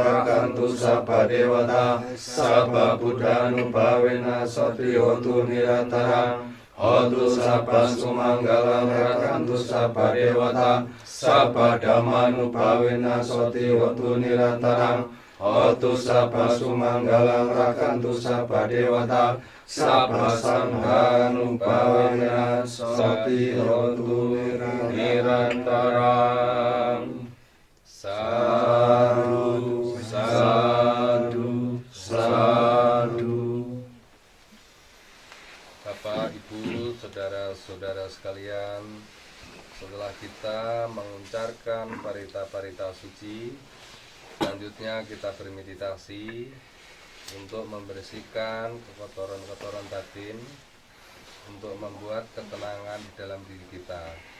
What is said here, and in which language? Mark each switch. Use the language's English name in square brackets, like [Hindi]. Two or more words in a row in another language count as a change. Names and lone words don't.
[Pali] rakantu sabba dewata sabba buddhanupawena satriyotu nirantarang hotu sabang sumanggalang rakantu sabba dewata sabba dhammanupawena satriyotu nirantarang hotu sabba sumanggalang rakantu sabba dewata sabba sanghanupawena satriyotu nirantarang. Sadhu, sadhu, sadhu. [Indonesian] Bapak, Ibu, saudara-saudara sekalian, setelah kita mengucapkan parita-parita suci, selanjutnya kita bermeditasi untuk membersihkan kekotoran-kekotoran batin, untuk membuat ketenangan di dalam diri kita.